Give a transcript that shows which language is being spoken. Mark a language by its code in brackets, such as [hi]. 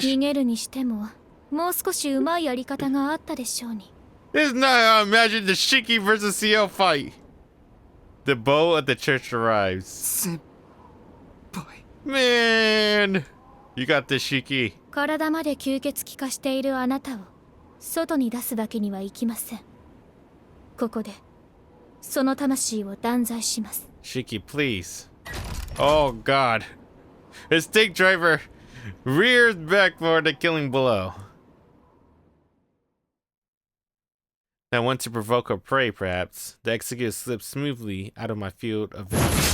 [ja] 逃げるにしても、もう少しうまいやり方があったでしょうに。 [en] This is not how I imagined the Shiki versus Ciel fight. The bow of the church arrives. [ja] 先輩。 [en] Man! You got this, Shiki. [ja] 体まで吸血鬼化しているあなたを外に出すわけにはいきません。ここでその魂を断罪します。 [en] Shiki, please. Oh, God. The stake driver rears back for the killing blow. I want to provoke her prey, perhaps. The executor slips smoothly out of my field of vision.